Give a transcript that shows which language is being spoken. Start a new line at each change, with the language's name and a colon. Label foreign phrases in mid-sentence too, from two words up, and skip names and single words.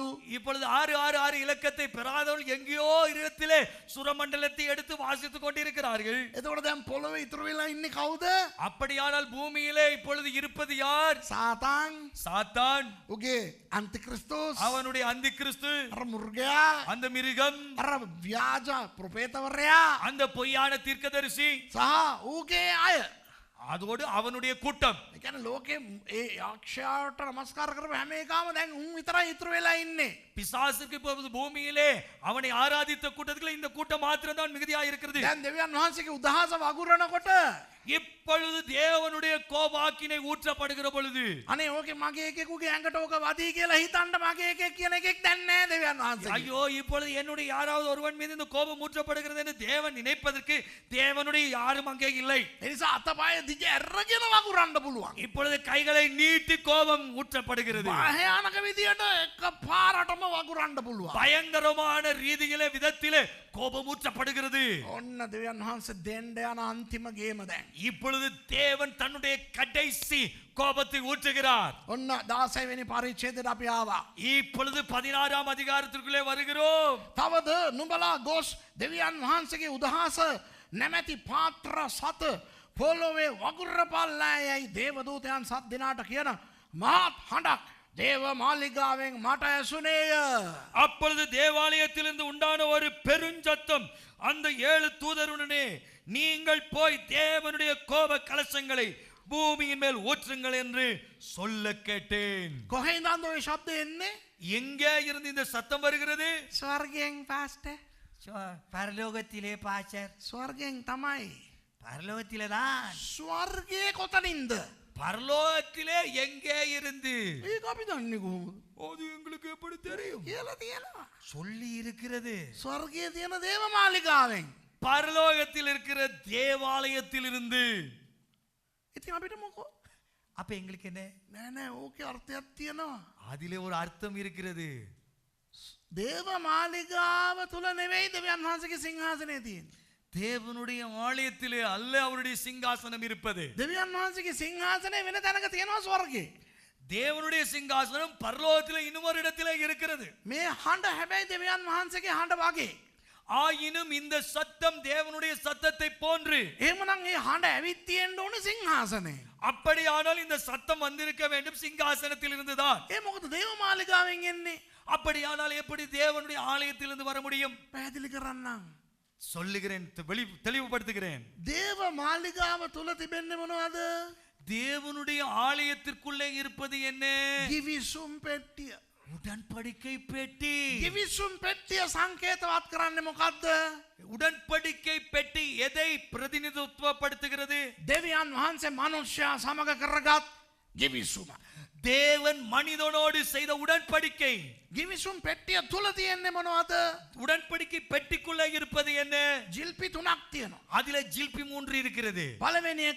Tamil: இப்பொழுது 666 இலக்கத்தை பெறாதவர்கள் எங்கேயோ இடத்திலே சுரமண்டலத்தை எடுத்து வாசித்துக் கொண்டிருக்கிறார்கள்.
Sinhala: එතකොට දැන් පොළොවේ ඉතුරු වෙලා ඉන්නේ කවුද?
Tamil: அப்படியானால் பூமியிலே இப்பொழுது இருப்பது யார்?
Sinhala: සාතන්,
Tamil: சாத்தான்,
Sinhala: උගේ අන්තික්‍රිස්තෝස්,
Tamil: அவனுடைய அந்தி கிறிஸ்து,
Sinhala: අර මුර්ගයා,
Tamil: அந்த மிருகம்,
Sinhala: අර ව්‍යාජ ප්‍රොපේතවරයා,
Tamil: அந்த பொய்யான தீர்க்கதரிசி,
Sinhala: සහ ඌගේ අය.
Tamil: அதோடு அவனுடைய கூட்டம்.
Sinhala: ඒ කියන්නේ ලෝකේ ඒ යක්ෂයාට නමස්කාර කරපු හැම එකම දැන් උන් විතරයි ඉතුරු වෙලා ඉන්නේ.
Tamil: பிசாசுக்கு இப்பொழுது பூமியிலே அவனை ஆராதித்த கூட்டத்தில் இந்த கூட்டம் மாத்திரம் தான் மிகுதியாக இருக்கிறது.
Sinhala: දැන් දෙවියන් වහන්සේගේ උදහස වගුරනකොට
Tamil: இப்பொழுது தேவனுடைய கோபாக்கினை ஊற்றப்படுகிற பொழுது
Sinhala: අනේ ඕකේ මගේ එකෙකුගේ ඇඟට ඕක වදී කියලා හිතන්න මගේ එකෙක් කියන එකෙක් දැන් නැහැ දෙවියන් වහන්සේ.
Tamil: ஐயோ இப்பொழுது என்னுடைய யாராவது ஒருவன் மீது இந்த கோபம் ஊற்றப்படுகிறது என்று தேவன் நினைப்பதற்கு தேவனுடைய யாரும் அங்கே இல்லை.
Sinhala: ඒ නිසා අතපය දිග ඇරගෙන වගුරන්න පුළුවන්.
Tamil: இப்பொழுது கைகளை நீட்டி கோபம் ஊற்றப்படுகிறது.
Sinhala: භයානක විදියට එක පාරටම වගුරන්න පුළුවන්.
Tamil: பயங்கரமான ரீதியிலே விதத்திலே கோபம் ஊற்றப்படுகிறது.
Sinhala: ඔන්න දෙවියන් වහන්සේ දෙන්න යන අන්තිම ගේම දැන්.
Tamil: இப்பொழுது தேவன் தன்னுடைய கடைசி கோபத்தை ஊற்றுகிறார்.
Sinhala: ඔන්න 16 වෙනි පරිච්ඡේදයට අපි ආවා.
Tamil: இப்பொழுது 16ஆம் அதிகாரத்திற்குள்ளே வருகிறோம்.
Sinhala: තවද නුඹලා ගොස් දෙවියන් වහන්සේගේ උදහස නැමැති පාත්‍ර සත පොළොවේ වගුරපල්ලායයි දේවදූතයන් 7 දෙනාට කියන මහත් හඬක් දේව මාලිගාවෙන් මට ඇසුනේය.
Tamil: அப்பொழுது தேவாலயத்திலிருந்து உண்டான ஒரு பெருஞ்சத்தம் அந்த 7 தூதருடனே நீங்கள் போய் தேவனுடைய கோப கலசங்களை பூமியின் மேல் ஊற்றுங்கள் என்று சொல்ல கேட்டேன்.
Sinhala: කොහෙන්ද ඔය ශබ්ද එන්නේ?
Tamil: எங்கே இருந்து இந்த சத்தம் வருகிறது?
Sinhala: ස්වර්ගයෙන් පාස්ටර්.
Tamil: பரலோகத்திலே பாச்சர்
Sinhala: ස්වර්ගයෙන් තමයි.
Tamil: பரலோகத்திலேதான்.
Sinhala: ස්වර්ගයේ කොතනින්ද?
Tamil: பரலோகத்திலே எங்கே இருந்து?
Sinhala: ඒක අපි දන්නේ කොහොමද?
Tamil: அது எங்களுக்கு எப்படி தெரியும்?
Sinhala: කියලා තියෙනවා.
Tamil: சொல்லி இருக்கிறது.
Sinhala: ස්වර්ගයේ තියෙන දේව මාලිගාවෙන්.
Tamil: பரலோகத்தில் இருக்கிற தேவாலயத்திலிருந்து.
Sinhala: ඉතින් අපිට මොකෝ?
Tamil: அப்ப எங்களுக்கு என்ன?
Sinhala: නෑ නෑ ඕකේ අර්ථයක් තියෙනවා.
Tamil: அதிலே ஒரு அர்த்தம் இருக்கிறது.
Sinhala: දේව මාලිගාව තුල නෙවෙයි දෙවියන් වහන්සේගේ සිංහාසනය තියෙන්නේ.
Tamil: தேவனுடைய ஆலயத்திலே அல்ல அவருடைய சிங்காசனம் இருப்பது.
Sinhala: දෙවියන් වහන්සේගේ සිංහාසනය වෙන තැනක තියෙනවා ස්වර්ගයේ.
Tamil: தேவனுடைய சிங்காசனம் பரலோகத்திலே இன்னொரு இடத்திலே இருக்கிறது.
Sinhala: මේ හඬ හැබැයි දෙවියන් වහන්සේගේ හඬ වගේ.
Tamil: ஆயினும் இந்த சத்தம் தேவனுடைய சத்தத்தை போன்று.
Sinhala: එහෙමනම් මේ හඬ ඇවිත් තියෙන්න ඕනේ සිංහාසනේ.
Tamil: அப்படியானால் இந்த சத்தம் வந்திருக்க வேண்டும் சிங்காசனத்தில் இருந்துதான்.
Sinhala: ඒ මොකද දේව මාලිගාවෙන් එන්නේ?
Tamil: அப்படியானால் எப்படி தேவனுடைய ஆலயத்திலிருந்து வர முடியும்?
Sinhala: පැහැදිලි කරන්නම්.
Tamil: சொல்லுகிறேன், தெளிவுபடுத்துகிறேன்.
Sinhala: දේව මාලිගාව තුල තිබෙන්නේ මොනවද?
Tamil: தேவனுடைய ஆலயத்திற்குள்ளே இருப்பது என்ன?
Sinhala: ගිවිසුම් පෙට්ටිය.
Tamil: உடன்படிக்கை பெட்டி.
Sinhala: ගිවිසුම් පෙට්ටිය සංකේතවත් කරන්නේ මොකද්ද?
Tamil: உடன்படிக்கை பெட்டி எதை பிரதிநிதித்துவப்படுத்துகிறது?
Sinhala: දෙවියන් වහන්සේ මනුෂ්‍යයා සමග කරගත් ගිවිසුම.
Tamil: தேவன் மனிதனோடு செய்த உடன்படிக்கை.
Sinhala: ගිවිසුම් පෙට්ටිය තුල තියෙන්නේ මොනවද?
Tamil: உடன்படிக்கை பெட்டிக்குள்ளே இருப்பது என்ன?
Sinhala: ජිල්පි 3ක් තියෙනවා.
Tamil: அதிலே ஜில்பி 3 இருக்கிறது.
Sinhala: පළවෙනි එක